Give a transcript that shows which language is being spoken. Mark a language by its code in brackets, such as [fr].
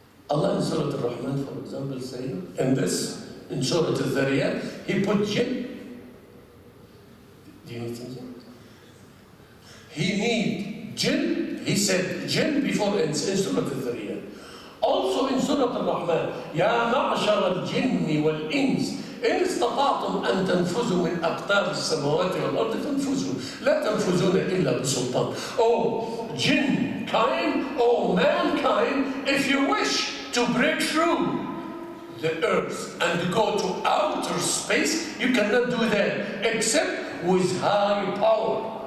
[en] Allah in Surah Al-Rahman, for example, saying, in Surah Al-Zariyat, He put jinn. Do you need something? He need jinn. He said jinn before ins in Surah Al-Zariyat. Also in Surah Al-Rahman, [ar] Ya ma'ashar al-jinni wal-ins, إن استطعتم أن تنفذوا من أقطار السماوات والأرض فانفذوا لا تنفذون إلا بسلطان. [en] Oh jinn kind, oh mankind, if you wish to break through the earth and go to outer space, you cannot do that except with high power.